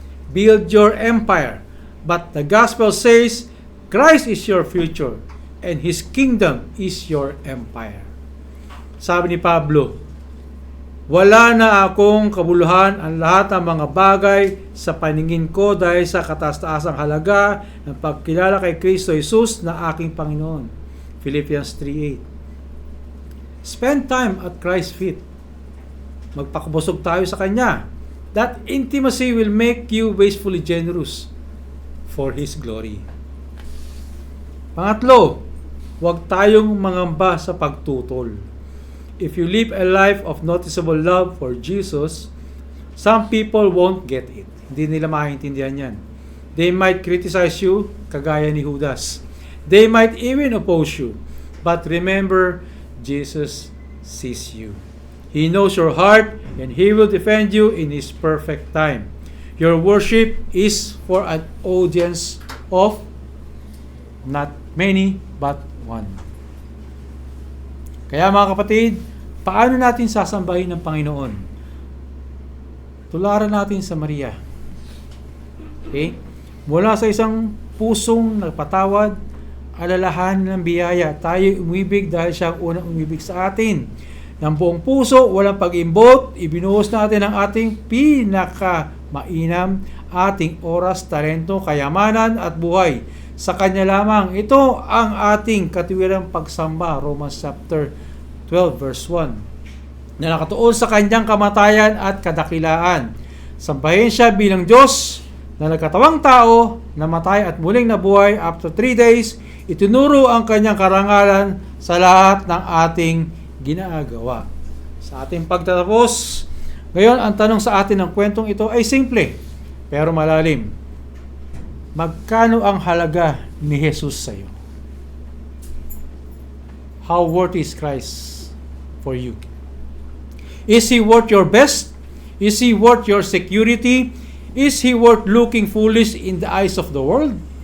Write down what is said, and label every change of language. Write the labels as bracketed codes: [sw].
[en] Build your empire. But the gospel says, Christ is your future and His kingdom is your empire. [tl] Sabi ni Pablo, wala na akong kabuluhan ang lahat ng mga bagay sa paningin ko dahil sa kataas-taasang halaga ng pagkilala kay Kristo Jesus na aking Panginoon. [en] Philippians 3:8. Spend time at Christ's feet. [tl] Magpakabusog tayo sa Kanya. [en] That intimacy will make you wastefully generous for His glory. [tl] Pangatlo, huwag tayong mangamba sa pagtutol. [en] If you live a life of noticeable love for Jesus, some people won't get it. [tl] Hindi nila maintindihan yan. [en] They might criticize you, [tl] kagaya ni Judas. [en] They might even oppose you. But remember, Jesus sees you. He knows your heart and He will defend you in His perfect time. Your worship is for an audience of not many but one. [tl] Kaya mga kapatid, paano natin sasambahin ng Panginoon? Tularan natin sa Maria. Okay? Mula sa isang pusong nagpatawad, alalahan ng biyaya. Tayo umibig dahil siya ang unang umibig sa atin. Ng buong puso, walang pag-imbot, ibinuhos natin ang ating pinaka-mainam, ating oras, talento, kayamanan at buhay. Sa Kanya lamang, ito ang ating katuwirang pagsamba, Romans chapter 12 verse 1, na nakatuon sa Kanyang kamatayan at kadakilaan. Sambahin Siya bilang Diyos na nagkatawang tao, namatay at muling nabuhay [en] after 3 days, [tl] itinuro ang Kanyang karangalan sa lahat ng ating ginagawa. Sa ating pagtatapos, ngayon ang tanong sa atin ng kwentong ito ay simple, pero malalim. Magkano ang halaga ni Jesus sa iyo? [en] How worth is Christ for you? Is He worth your best? Is He worth your security? Is He worth looking foolish in the eyes of the world?